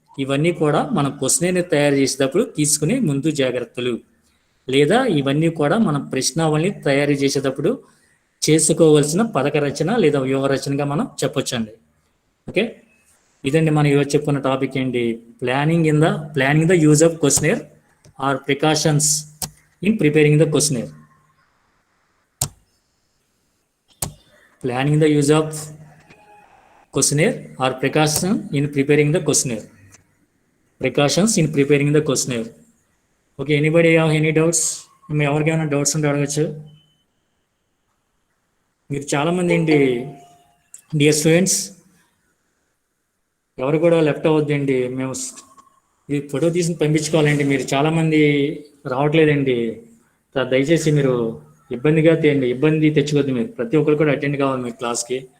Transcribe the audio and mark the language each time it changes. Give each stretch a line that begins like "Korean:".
Telugu: ఇవన్నీ కూడా మనం క్వశ్చనేర్ని తయారు చేసేటప్పుడు తీసుకునే ముందు జాగ్రత్తలు, లేదా ఇవన్నీ కూడా మనం ప్రశ్నావళిని తయారు చేసేటప్పుడు చేసుకోవాల్సిన పథక రచన లేదా వ్యూహ రచనగా మనం చెప్పొచ్చండి. ఓకే, ఇదండి మనం ఈరోజు చెప్పుకున్న టాపిక్ ఏంటి,
English: Planning the use of questionnaire or precautions in preparing the questionnaire. Planning the use of questionnaire or precaution in preparing the questionnaire. Precautions in preparing the questionnaire. Okay, anybody have any doubts?
Telugu: ఎవరికైనా doubts ఉంటే అడగచ్చు. మీరు చాలామంది ఏంటి dear students ఎవరు కూడా left అవ్వద్దండి. మేము ఇది ఫోటో తీసి పంపించుకోవాలండి. మీరు చాలామంది రావట్లేదండి. దయచేసి మీరు ఇబ్బంది తెచ్చుకోవద్దు. మీరు ప్రతి ఒక్కరు కూడా అటెండ్ కావాలి మీ క్లాస్కి.